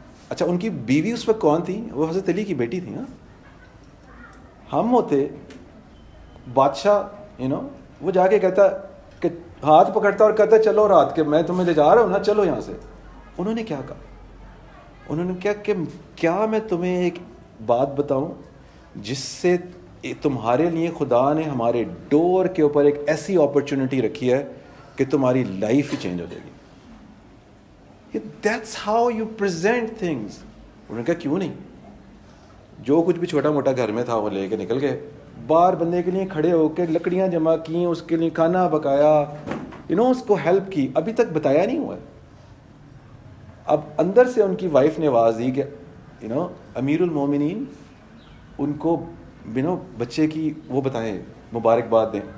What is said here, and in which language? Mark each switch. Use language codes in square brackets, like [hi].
[ur] اچھا ان کی بیوی اس وقت کون تھی؟ وہ حضرت علی کی بیٹی تھی. ہم ہوتے بادشاہ وہ جا کے کہتا کہ ہاتھ پکڑتا اور کہتا چلو رات کے میں تمہیں لے جا رہا ہوں نا, چلو یہاں سے. انہوں نے کیا کہا؟ انہوں نے کیا کہ کیا میں تمہیں ایک بات بتاؤں جس سے تمہارے لیے خدا نے ہمارے ڈور کے اوپر ایک ایسی اپرچونٹی رکھی ہے کہ تمہاری لائف ہی چینج ہو جائے گی. [en] That's how you present things. [ur] انہوں نے کہا کیوں نہیں. جو کچھ بھی چھوٹا موٹا گھر میں تھا وہ لے کے نکل گئے. باہر بندے کے لیے کھڑے ہو کے لکڑیاں جمع کی, اس کے لیے کھانا پکایا, اس کو ہیلپ کی. ابھی تک بتایا نہیں ہوا ہے. اب اندر سے ان کی وائف نے آواز دی کہ امیر المومنین ان کو بچے کی وہ بتائیں, مبارکباد دیں.